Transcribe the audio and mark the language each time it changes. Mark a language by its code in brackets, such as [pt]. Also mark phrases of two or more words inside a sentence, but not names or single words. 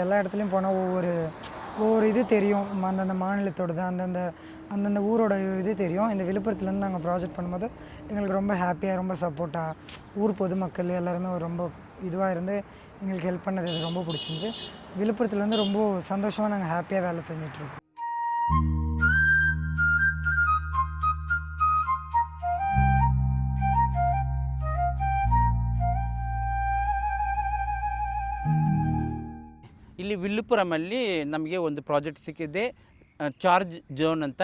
[ta] எல்லா இடத்துலையும் போனால் ஒவ்வொரு இது தெரியும், அந்தந்த மாநிலத்தோடது, அந்தந்த ஊரோட இது தெரியும். இந்த விழுப்புரத்துலேருந்து நாங்கள் ப்ராஜெக்ட் பண்ணும்போது எங்களுக்கு ரொம்ப ஹாப்பியாக, ரொம்ப சப்போர்ட்டாக ஊர் பொதுமக்கள் எல்லாருமே ரொம்ப இதுவாக இருந்து எங்களுக்கு ஹெல்ப் பண்ணது எனக்கு ரொம்ப பிடிச்சிருந்து. விழுப்புரத்தில் வந்து ரொம்ப சந்தோஷமாக நாங்கள் ஹாப்பியாக வேலை செஞ்சிட்ருக்கோம். [kn] ಇಲ್ಲಿ ವಿಲ್ಲುಪುರಮಲ್ಲಿ ನಮಗೆ ಒಂದು ಪ್ರಾಜೆಕ್ಟ್ ಸಿಕ್ಕಿದೆ, ಚಾರ್ಜ್ ಝೋನ್ ಅಂತ.